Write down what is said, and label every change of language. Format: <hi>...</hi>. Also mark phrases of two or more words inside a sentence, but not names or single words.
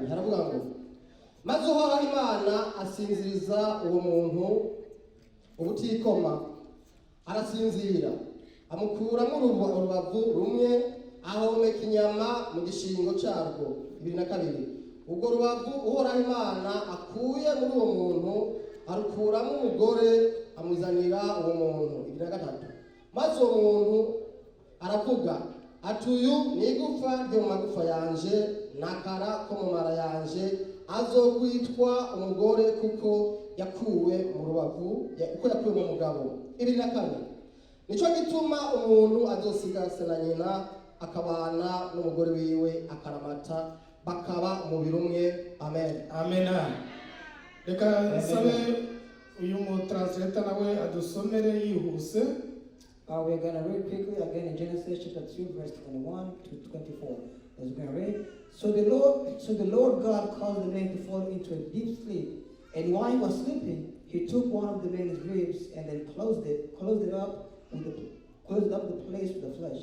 <rn>Haravuga ngo maze uhoraho Imana asinziriza uwo muntu ubutikoma, arasinzira amukuramo urubavu rumwe ahomeka inyama mu gishingo cyarwo. 22. Ubwo rubavu uhoraho Imana akuye muri uwo muntu arukuramo umugore amuzanira uwo muntu. 23. Maze uwo muntu aravuga ati uyu ni igufa ryo mu magufa yanje n'akara ko mu mara yanje, azokwitwa umugore kuko yakuwe mu rubavu, kuko yakuwe mu mugabo. 24. Nico gituma umuntu azosiga se na nyina akabana n'umugore wiwe akaramata bakaba umubiri umwe. Amen. Amen. Reka sabe uyu mu translator nawe adusomere yihuse.</rn> <en>We're going to read quickly again in Genesis chapter 2, verse 21 to 24. As we're going to read. So the Lord God caused the man to fall into a deep sleep. And while he was sleeping, he took one of the man's ribs and then closed up the place with the flesh.</en>